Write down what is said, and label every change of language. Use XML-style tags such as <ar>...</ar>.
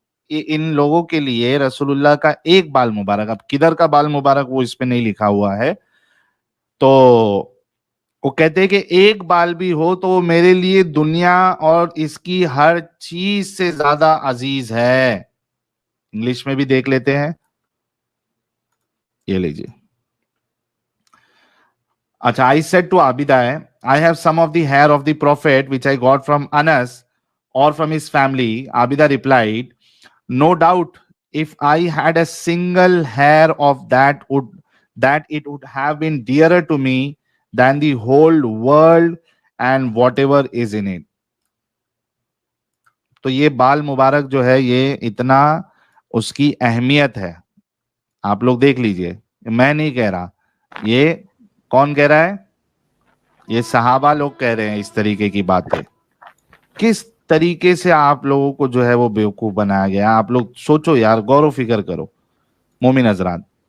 <hi>इन लोगों के लिए रसूलुल्लाह का एक बाल मुबारक, अब किधर का बाल मुबारक वो इस पे नहीं लिखा हुआ है, तो वो कहते हैं कि एक बाल भी हो तो वो मेरे लिए दुनिया और इसकी हर चीज से ज्यादा अजीज है। इंग्लिश में भी देख लेते हैं, ये लीजिए।</hi> <en>अच्छा, I said to Abida, I have some of the hair of the prophet which I got from Anas or from his family. Abida replied, no doubt if I had a single hair of that it would have been dearer to me than the whole world and whatever is in it.</en> <hi>तो ये बाल मुबारक जो है ये इतना उसकी अहमियत है, आप लोग देख लीजिए, मैं नहीं कह रहा, ये कौन कह रहा है? ये सहाबा लोग कह रहे हैं इस तरीके की बातें। किस तरीके से आप लोगों को जो है वो बेवकूफ बनाया गया, आप लोग सोचो यार, गौर फिक्र करो मोमिन हजरात।</hi>